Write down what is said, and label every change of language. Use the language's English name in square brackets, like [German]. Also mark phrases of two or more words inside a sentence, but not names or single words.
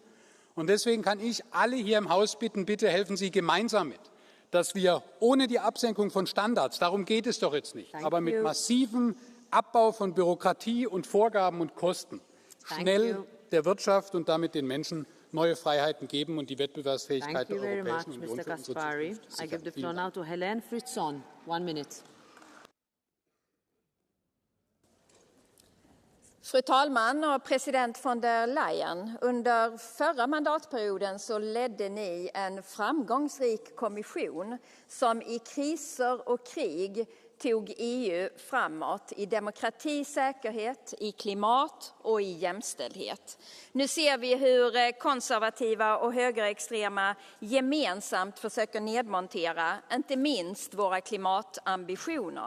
[German] Und deswegen kann ich alle hier im Haus bitten, bitte helfen Sie gemeinsam mit, dass wir ohne die Absenkung von Standards, darum geht es doch jetzt nicht, aber mit massivem Abbau von Bürokratie und Vorgaben und Kosten schnell der Wirtschaft und damit den Menschen neue Freiheiten geben und die Wettbewerbsfähigkeit der Europäischen Union für unsere Zukunft sichern. [Swedish] Fru talman och president von der Leyen, under förra mandatperioden så ledde ni en framgångsrik kommission som i kriser och krig tog EU framåt i demokrati, säkerhet, i klimat och i jämställdhet. Nu ser vi hur konservativa och högerextrema gemensamt försöker nedmontera, inte minst våra klimatambitioner.